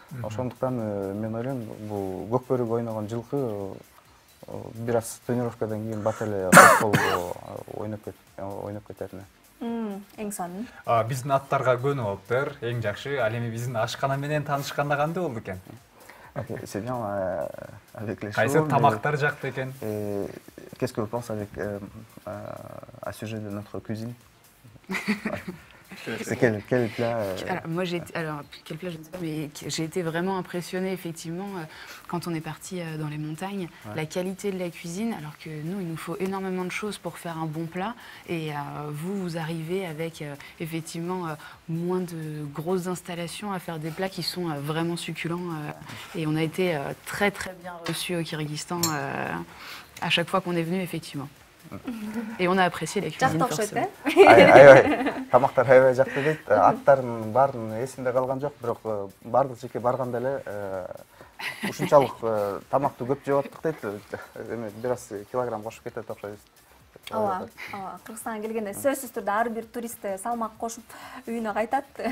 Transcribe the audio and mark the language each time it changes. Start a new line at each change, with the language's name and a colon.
Kyrgyz: Ошондуктан мен ойлойм, бул көкбөрүк ойногон жылкы бир аз тренировкадан кийин бат эле футбол ойноп кететине. Эң сонун. Биздин аттарга көнүп алыптыр. Эң жакшы. Ал эми биздин ашкана менен таанышканда кандай болду экен?
French: C'est bien avec les
Kyrgyz: Кайсы
French: chevaux.
Kyrgyz: тамактар жакты экен?
French: Qu'est-ce que vous pensez avec à sujet de notre cuisine? C'est quel plat Alors, moi, quel plat, je ne sais pas, mais j'ai été vraiment impressionnée, effectivement, quand on est parti dans les montagnes, la qualité de la cuisine, alors que nous, il nous faut énormément de choses pour faire un bon plat, et vous arrivez avec, effectivement, moins de grosses installations à faire des plats qui sont vraiment succulents, et on a été très, très bien reçus au Kyrgyzstan à chaque fois qu'on est venu, effectivement. Et on a apprécié la cuisine, forcément.
Kyrgyz: аябай тамактар аябай жакты дейт. Аттардын баарын эсинде калган жок, бирок бардык жеке барганда эле ушунчалык тамакты көп жеп аттык дейт. Эми бир аз килограмм кошуп кетет окшойбуз. Ооба, Кыргызстанга келгенде сөзсүз түрдө ар бир турист салмак кошуп үйүнө кайтат.